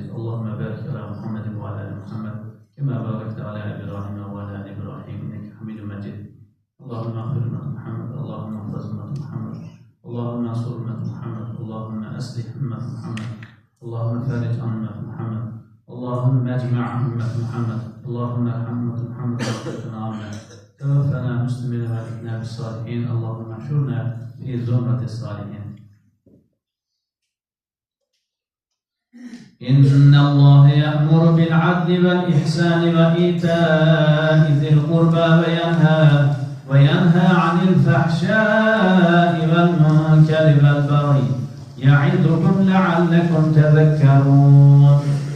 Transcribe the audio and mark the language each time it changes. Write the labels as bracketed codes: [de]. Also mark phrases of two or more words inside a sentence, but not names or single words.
[ar] اللهم بارك على محمد وعلى محمد كما باركت على إبراهيم وعلى إبراهيم. إنك حميد مجيد. اللهم اغفر أمة محمد اللهم احفظ أمة محمد. اللهم استر أمة محمد اللهم أصلح أمة محمد. اللهم فرج عن أمة محمد اللهم اجمع أمة محمد. اللهم ارحم أمة محمد. توفنا مسلمين وألحقنا بالصالحين اللهم احشرنا في زمرة الصالحين. إن الله يأمر بالعدل والإحسان وإيتاء ذي القربى وينهى عن الفحشاء والمنكر والبغي يعظكم لعلكم تذكرون.